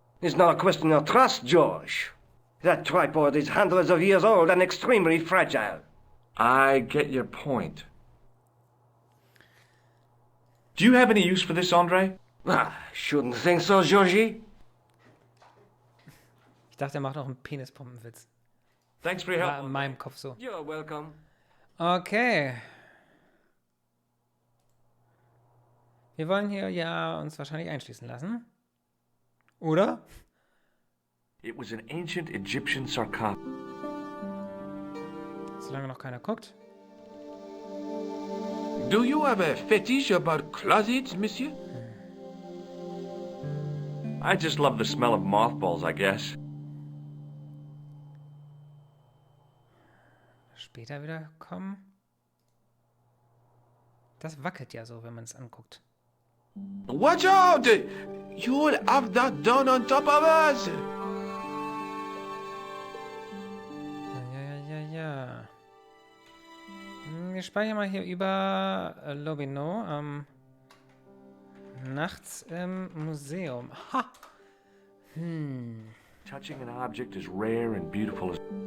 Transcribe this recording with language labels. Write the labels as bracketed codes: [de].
[en] It's not a question of trust, George. That tripod is hundreds of years old and extremely fragile. I get your point. Do you have any use for this, Andre? Shouldn't think so, Georgie. [de] Ich dachte, er macht noch einen Penispumpenwitz. [en] Thanks for your [de] War [en] help. [de] in meinem Kopf so. [en] You're welcome. Okay. [de] Wir wollen hier ja uns wahrscheinlich einschließen lassen. Oder? [en] It was an ancient Egyptian sarcophagus. [de] Solange noch keiner guckt. [en] Do you have a fetish about closets, monsieur? I just love the smell of mothballs, I guess. [de] Später wieder kommen. Das wackelt ja so, wenn man es anguckt. [en] Watch out! You'll have that done on top of us! [de] Ja. Wir speichern mal hier über Lobino nachts im Museum. Ha! [en] Touching an object as rare and beautiful as...